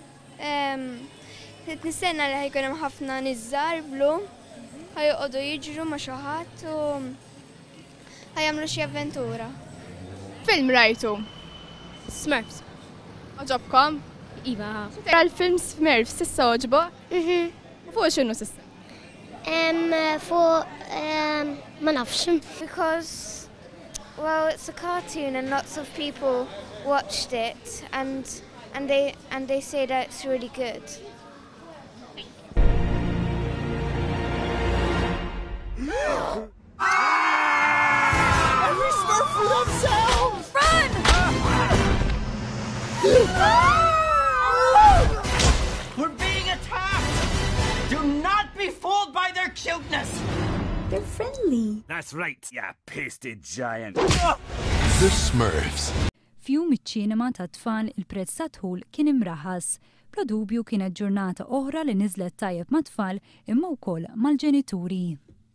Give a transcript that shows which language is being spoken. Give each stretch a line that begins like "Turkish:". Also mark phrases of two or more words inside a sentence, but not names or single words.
Maltese: Nistenna li ħajkun hemm ħafna niżżar blu, ħajqogħdu jiġru ma' xi ħadd u ħajamlu xi avventura. Film rajtu? Smurfs. Oġobkom? Iva. Tara l-film Smurfs s'issa oġbo? Fuq x'inhu s'issa? Ma nafx.
English: Because, well, it's a cartoon and lots of people watched it and they say that it's really good. Every Smurf for themselves! We're being attacked! Do not be fooled by their cuteness! They're friendly. That's right, you pasted giant. The Smurfs.
Maltese: Fjum iċ-ċinema ta' tfal il-prezz ta' dħul kien imraħas. Bla dubju kienet ġurnata oħra li niżlet tajjeb ma' tfal imma wkoll mal-ġenituri.